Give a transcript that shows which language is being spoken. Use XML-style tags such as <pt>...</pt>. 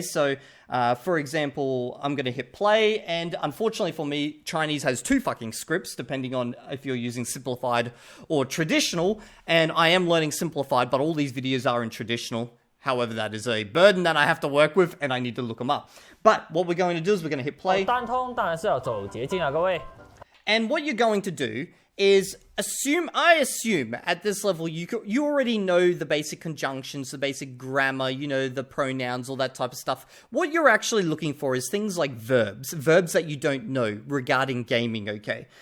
<en>So, for example, I'm going to hit play, and unfortunately for me, Chinese has 2 fucking scripts, depending on if you're using simplified or traditional, and I am learning simplified, but all these videos are in traditional. However, that is a burden that I have to work with, and I need to look them up. But what we're going to do is we're going to hit play.</en> <zh>单通当然是要走捷径啊，各位。</zh> <en>And what you're going to do is I assume at this level you already know the basic conjunctions, the basic grammar, you know, the pronouns, all that type of stuff. What you're actually looking for is things like verbs that you don't know regarding gaming, okay?</en>